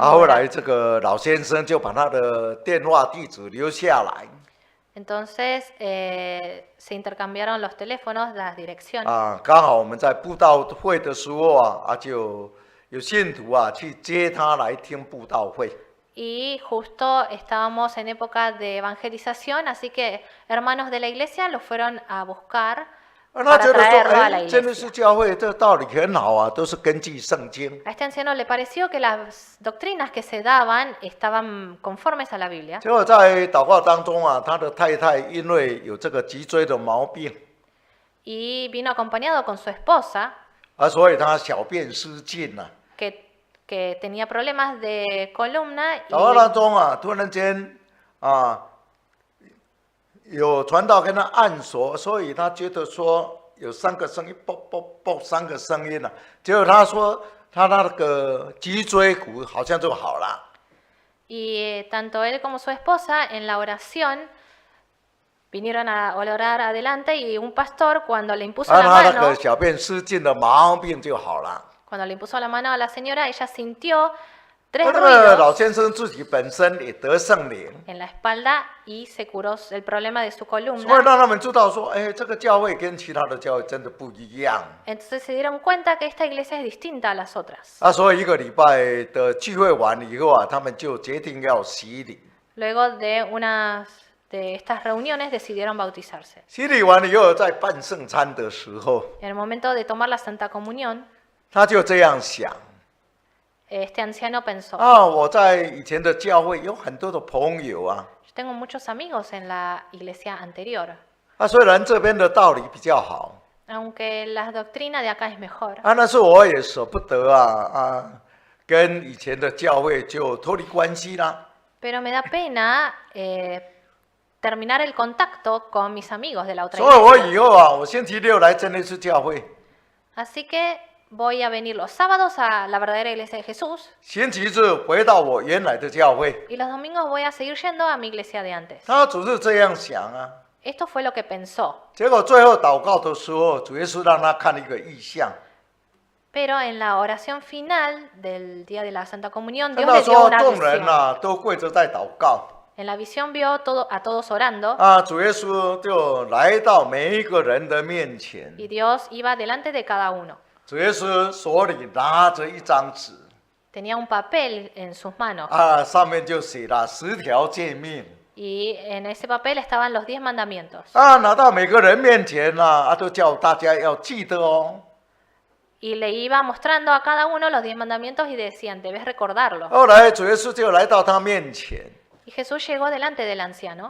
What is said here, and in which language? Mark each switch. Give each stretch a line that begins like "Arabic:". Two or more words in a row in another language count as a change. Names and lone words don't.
Chinese: 后
Spanish: moverá.
Chinese: 来这个老先生就把他的电话地址留下来。
Spanish: Entonces se intercambiaron los teléfonos, las direcciones.
Chinese: 刚好我们在布道会的时候就有信徒去接他来听布道会。
Spanish: Y justo estábamos en época de evangelización, así que hermanos de la iglesia lo fueron a buscar
Chinese: 他
Spanish: para
Chinese: 觉得
Spanish: traerlo a la
Chinese: 说，真的是
Spanish: iglesia.
Chinese: 教会这个道理很好啊，都是根据圣经。
Spanish: A este anciano le pareció que las doctrinas que se daban estaban conformes a la Biblia.
Chinese: 结果在祷告当中他的太太因为有这个脊椎的毛病
Spanish: Y vino acompañado con su esposa,
Chinese: 所以他小便失禁
Spanish: que tenía problemas de columna
Chinese: 祷告当中突然间有传道跟他按手，所以他觉得说有3个声音，啵啵啵3个声音结果他说他那个脊椎骨好像就好了。
Spanish: y tanto él como su esposa en la oración vinieron a orar adelante y un pastor cuando le impuso la
Chinese: 他那
Spanish: mano,
Chinese: 个小便失禁的毛病就好了。
Spanish: cuando le impuso la mano a la señora, ella sintió 3
Chinese: 那个老
Spanish: ruidos
Chinese: 先生自己本身也得圣灵，
Spanish: en la espalda y se curó el problema de su
Chinese: 所以
Spanish: columna.
Chinese: 让他们知道说，这个教会跟其他的教会真的不一样
Spanish: Entonces se dieron cuenta que esta iglesia es distinta a las otras.
Chinese: 所以1个礼拜的聚会完以后他们就决定要洗礼。
Spanish: Luego de unas de estas reuniones decidieron bautizarse.
Chinese: 洗礼完以后，在办圣餐的时候，
Spanish: En el momento de tomar la Santa Comunión,
Chinese: 他就这样想
Spanish: este anciano pensó,
Chinese: 我在以前的教会有很多的朋友
Spanish: yo tengo muchos amigos en la iglesia anterior,
Chinese: 虽然这边的道理比较好
Spanish: aunque la doctrina de acá es mejor,
Chinese: 但是我也舍不得跟以前的教会就脱离关系啦。
Spanish: pero me da pena terminar el contacto con mis amigos de la otra
Chinese: 所以我
Spanish: iglesia.
Chinese: 以后我星期六来真耶稣教会，
Spanish: Así que voy a venir los sábados a la verdadera iglesia de Jesús
Chinese: 星期日回到我原来的教会。
Spanish: y los domingos voy a seguir yendo a mi iglesia de antes.
Chinese: 他只是这样想
Spanish: Esto fue lo que pensó,
Chinese: 结果最后祷告的时候，主耶稣让他看一个异象，
Spanish: pero en la oración final del día de la Santa Comunión,
Chinese: 看
Spanish: Dios
Chinese: 到
Spanish: le dio
Chinese: 说
Spanish: una
Chinese: 众人
Spanish: visión.
Chinese: 都跪着在祷告
Spanish: En la visión vio a todos orando
Chinese: 主耶稣就来到每一个人的面前，
Spanish: y Dios iba delante de cada uno.
Chinese: 主耶稣手里拿着一张纸
Spanish: Tenía un papel en sus manos
Chinese: 上面就写了10条诫命
Spanish: y en ese papel estaban los 10 mandamientos.
Chinese: 拿到每个人面前都叫大家要记得哦。
Spanish: Y le iba mostrando a cada uno los 10 mandamientos y decían, debes recordarlo.
Chinese: 后来主耶稣就来到他面前，
Spanish: Y Jesús llegó delante del anciano.